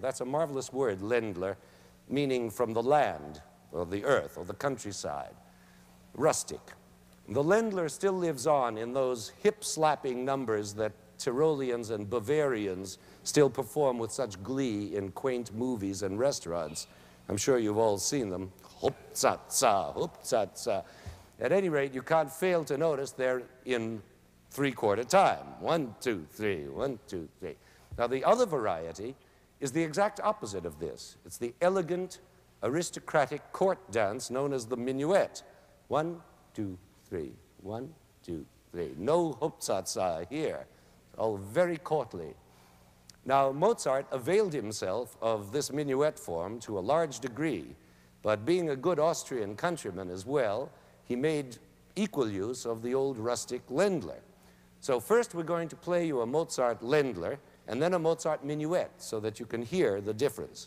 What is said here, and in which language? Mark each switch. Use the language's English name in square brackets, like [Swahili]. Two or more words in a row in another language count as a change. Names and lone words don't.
[English] That's a marvelous word, Ländler, meaning from the land, or the earth, or the countryside. Rustic. The Ländler still lives on in those hip-slapping numbers that Tyroleans and Bavarians still perform with such glee in quaint movies and restaurants. I'm sure you've all seen them. Hup-za-za, hup-za-za. At any rate, you can't fail to notice they're in three-quarter time. 1, 2, 3, 1, 2, 3. Now, the other variety is the exact opposite of this. It's the elegant, aristocratic court dance known as the minuet. 1, 2, 3, 1, 2, 3. No hup-za-za here. All very courtly. Now, Mozart availed himself of this minuet form to a large degree, but being a good Austrian countryman as well, he made equal use of the old rustic Ländler. So first we're going to play you a Mozart Ländler and then a Mozart minuet so that you can hear the difference.